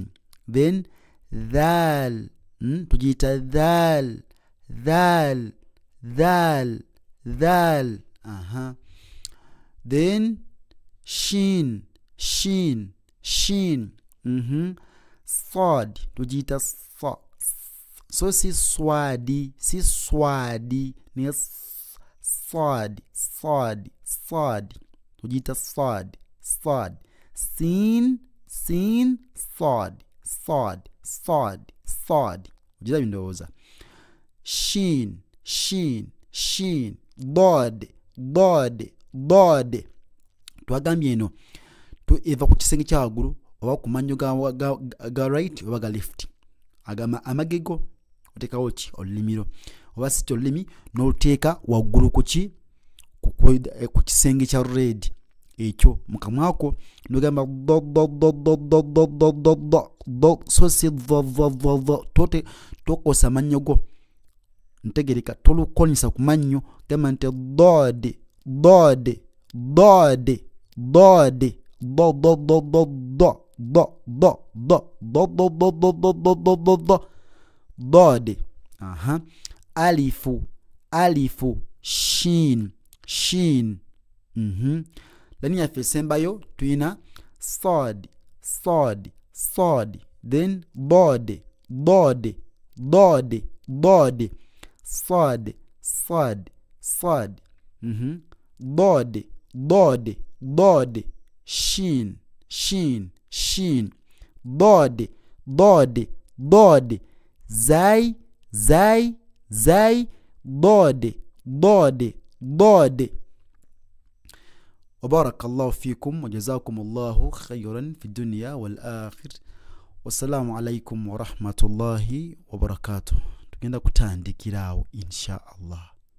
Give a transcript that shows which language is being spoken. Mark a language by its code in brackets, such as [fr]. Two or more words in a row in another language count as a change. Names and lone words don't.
[lg] Then dhal tugiyita dhal dhal dhal dhal. Then shin shin shin. Sad tugiyita sa so si swadi, si swadi ne sad sad sad tugiyita sad sad. Sin sin sad sad sad sad. Ojira bindowooza. Shin shin shin. Dod dod dod. Twagambye eno eva ku kisenge kya waggulu oba ku mannyo ga right oba ga left. Agama amagego oteekawo ki olulimiro oba si olulimi n'oluteeka waggulu ku ki ku kisenge kya red ekyo mu kamwako n'ogamba do do do do do do do do do do so si vo vo vo vo tokosa amannyo go ntegereka tolukolisa ku mannyo gamba nti dode dode dode dode do do do do do do do do do do do do do do do do do dode. Alifu alifu shin shin. Lani yaffe esembayo tuyina sad sad sad. Then bode bode bode bode sad sad sad. Bode bode bode shin shin shin. Bode bode bode zai zai zai. Bode bode bode. [ar] وبارك الله فيكم وجزاكم الله خيرا في الدنيا والآخر. والسلام عليكم ورحمة الله وبركاته. [lg] Tugenda kutandikirawo [ar] إن شاء الله.